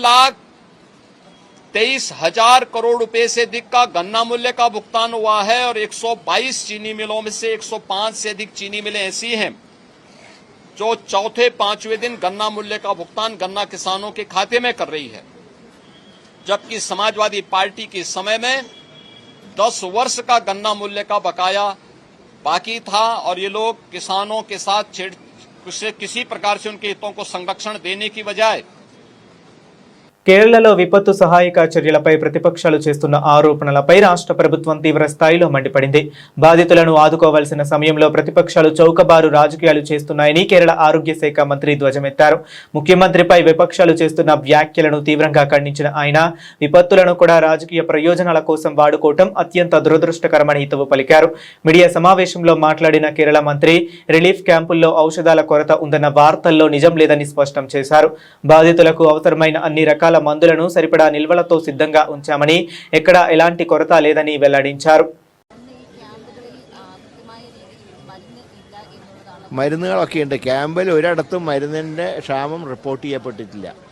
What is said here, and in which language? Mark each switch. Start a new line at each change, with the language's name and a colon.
Hindi: 3,23,000 करोड़ रुपए से अधिक का गन्ना मूल्य का भुगतान हुआ है और 122 चीनी मिलों में से 105 से अधिक चीनी मिलें ऐसी हैं जो चौथे पांचवें दिन गन्ना मूल्य का भुगतान गन्ना किसानों के खाते में कर रही है, जबकि समाजवादी पार्टी के समय में 10 वर्ष का गन्ना मूल्य का बकाया बाकी था और ये लोग किसानों के साथ किसी प्रकार से उनके हितों को संरक्षण देने की बजाय
Telugu: కేరళలో విపత్తు సహాయక చర్యలపై ప్రతిపక్షాలు చేస్తున్న ఆరోపణలపై రాష్ట్ర ప్రభుత్వం తీవ్ర స్థాయిలో మండిపడింది. బాధితులను ఆదుకోవాల్సిన సమయంలో ప్రతిపక్షాలు చౌకబారు రాజకీయాలు చేస్తున్నాయని కేరళ ఆరోగ్య శాఖ మంత్రి ధ్వజమెత్తారు. ముఖ్యమంత్రిపై విపక్షాలు చేస్తున్న వ్యాఖ్యలను తీవ్రంగా ఖండించిన ఆయన విపత్తులను కూడా రాజకీయ ప్రయోజనాల కోసం వాడుకోవటం అత్యంత దురదృష్టకరమని హితవు పలికారు. మీడియా సమావేశంలో మాట్లాడిన కేరళ మంత్రి రిలీఫ్ క్యాంపుల్లో ఔషధాల కొరత ఉందన్న వార్తల్లో నిజం లేదని స్పష్టం చేశారు. బాధితులకు అవసరమైన అన్ని రకాల మందులను సరిపడా నిల్వలతో సిద్ధంగా ఉంచామని ఎక్కడా ఎలాంటి కొరత లేదని వెల్లడించారు.
Malayalam: മരുന്നുകളൊക്കെ ഉണ്ട് ക്യാമ്പിൽ, ഒരിടത്തും മരുന്നിൻ്റെ ക്ഷാമം റിപ്പോർട്ട് ചെയ്യപ്പെട്ടിട്ടില്ല.